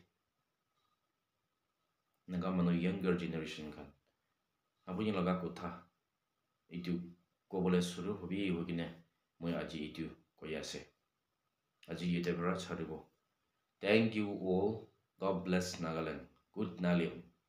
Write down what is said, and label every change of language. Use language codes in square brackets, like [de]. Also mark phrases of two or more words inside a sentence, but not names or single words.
[nag] naga manu [en] younger generation [nag] kan apuni laga kotha edu kobole suru hobi hogine moi aji edu koi ase aji yete bara charibo [en] thank you all god bless [nag] Nagaland good nalium